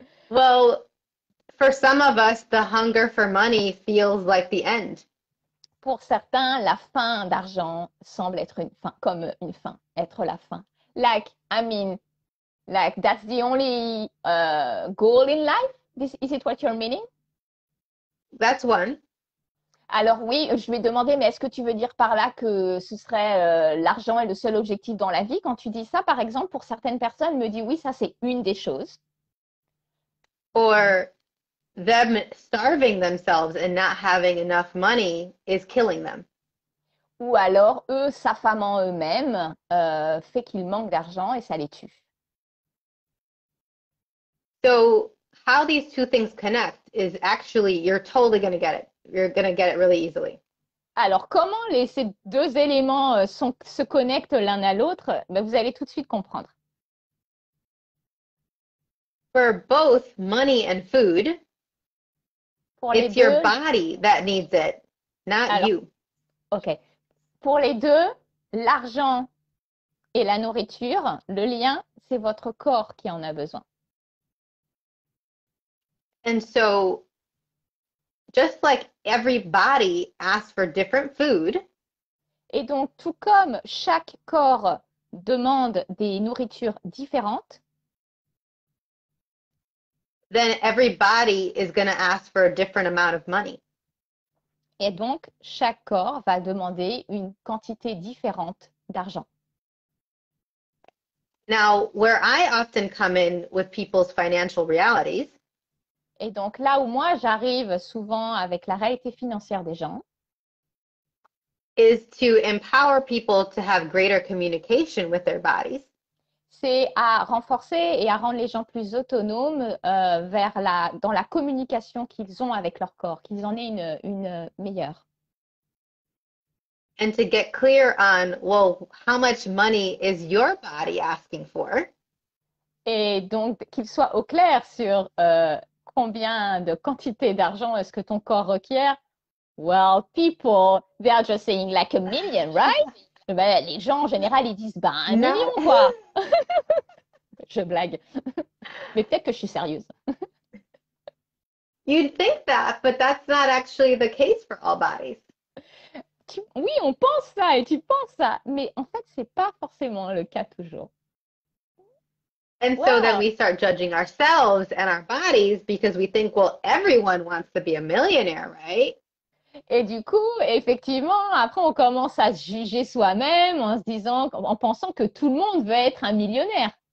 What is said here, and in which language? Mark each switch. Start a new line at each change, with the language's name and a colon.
English: Well, for some of us, the hunger for money feels like the end.
French: Pour certains, la faim d'argent semble être une faim, comme une faim, être la faim.
English: Like, I mean, like that's the only goal in life? Is it what you're meaning? That's one.
French: Alors oui, je vais demander, mais est-ce que tu veux dire par là que ce serait l'argent est le seul objectif dans la vie? Quand tu dis ça, par exemple, pour certaines personnes, me dit oui, ça c'est une des choses.
English: Or them starving themselves and not having enough money is killing them.
French: Ou alors, eux, s'affamant eux-mêmes, fait qu'ils manquent d'argent et ça les tue.
English: So how these two things connect is actually, you're totally going to get it. You're going to get it really easily.
French: Alors, comment ces deux éléments se connectent l'un à l'autre? Ben, vous allez tout de suite comprendre.
English: For both money and food, it's your body that needs it, not you. OK.
French: Pour les deux, l'argent et la nourriture, le lien, c'est votre corps qui en a besoin.
English: And so, just like every body asks for different food,
French: et donc, tout comme chaque corps demande des nourritures différentes,
English: then every body is going to ask for a different amount of money.
French: Et donc, chaque corps va demander une quantité différente d'argent.
English: Now, where I often come in with people's financial realities
French: Et donc, là où moi, j'arrive souvent avec la réalité financière des gens,
English: is to empower people to have greater communication with their bodies.
French: c'est à renforcer et à rendre les gens plus autonomes dans la communication qu'ils ont avec leur corps, qu'ils en aient une meilleure.
English: And to get clear on, well, how much money is your body asking for?
French: Et donc, qu'ils soient au clair sur combien de quantité d'argent est-ce que ton corps requiert.
English: Well, people, they are just saying like a million, right?
French: Ben, les gens, en général, ils disent, ben, 1 million, quoi. Je blague. Mais peut-être que je suis sérieuse.
English: You'd think that, but that's not actually the case for all bodies.
French: Oui, on pense ça et tu penses ça, mais en fait, c'est pas forcément le cas toujours.
English: And so then we start judging ourselves and our bodies because we think, well, everyone wants to be a millionaire, right?
French: Et du coup, effectivement, après, on commence à se juger soi-même en se disant, en pensant que tout le monde veut être un millionnaire.